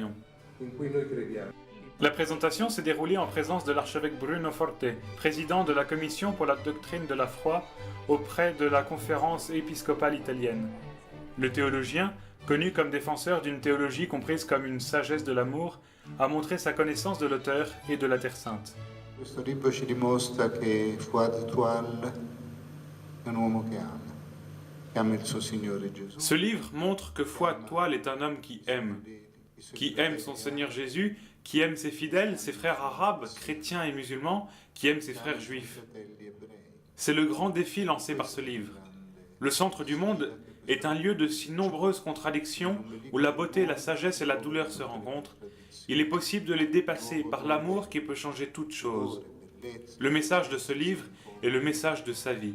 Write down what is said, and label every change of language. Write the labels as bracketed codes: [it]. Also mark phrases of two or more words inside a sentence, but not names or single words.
[fr] » La présentation s'est déroulée en présence de l'archevêque Bruno Forte, président de la Commission pour la doctrine de la foi auprès de la Conférence épiscopale italienne. Le théologien, connu comme défenseur d'une théologie comprise comme une sagesse de l'amour, a montré sa connaissance de l'auteur et de la Terre Sainte. [it] Questo libro ci dimostra che Fouad Toual è un uomo che ama il suo Signore Gesù. [fr] Ce livre montre que Fouad Toual est un homme qui aime son Seigneur Jésus, qui aime ses fidèles, ses frères arabes, chrétiens et musulmans, qui aime ses frères juifs. C'est le grand défi lancé par ce livre. Le centre du monde est un lieu de si nombreuses contradictions où la beauté, la sagesse et la douleur se rencontrent. Il est possible de les dépasser par l'amour qui peut changer toute chose. Le message de ce livre est le message de sa vie.